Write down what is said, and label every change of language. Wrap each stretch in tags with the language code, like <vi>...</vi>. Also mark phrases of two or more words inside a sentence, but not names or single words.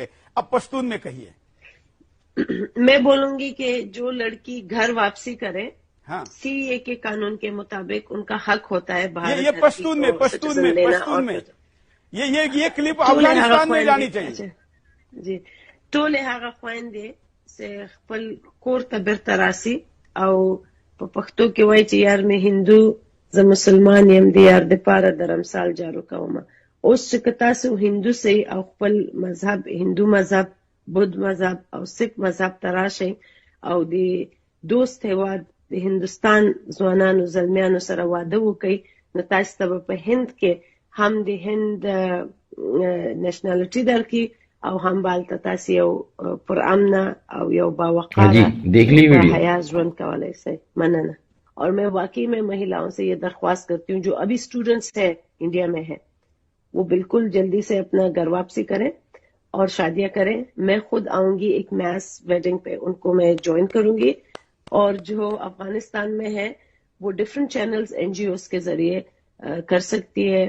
<ur>اب پشتون میں کہیے۔ میں بولوں گی کہ جو لڑکی گھر واپسی کرے، ہاں، سی اے کے قانون کے مطابق ان کا حق ہوتا ہے بھارت یہ پشتون میں یہ کلپ افغانستان میں جانی چاہیے۔</ur> <ps>جی ټول هغه خويندې چې خپل کور ته بیرته راسي او په پښتو کې وایي چې یار مې هندو زه مسلمان یم د یار د پاره درمسال جارو کوم. اوس چې تاسو هندو سي او خپل مذهب هندو مذهب بدھ مذهب او سکھ مذهب ته راشئ او د دوست هیواد د هندوستان ځوانانو زلمیانو سره واده وکئ نو تاسو ته په هند کې هم د هند نیشنالټي درکې او هم بالته تاسو یو پر امن او یو باوقار</ps> <ur>جی دیکھ لی ویڈیو</ur> <ps>حیا ژوند کولای شئ. مننه.</ps> <ur>اور میں واقعی میں مہیلاؤں سے یہ درخواست کرتی ہوں جو ابھی اسٹوڈنٹس ہے انڈیا میں ہے وہ بالکل جلدی سے اپنا گھر واپسی کریں اور شادیاں کریں. میں خود آؤں گی ایک</ur> <en>mass wedding</en> <ur>پہ، ان کو میں جوائن کروں گی. اور جو افغانستان میں ہے وہ</ur> <en>different channels NGOs</en> <ur>کے ذریعے کر سکتی ہے.</ur>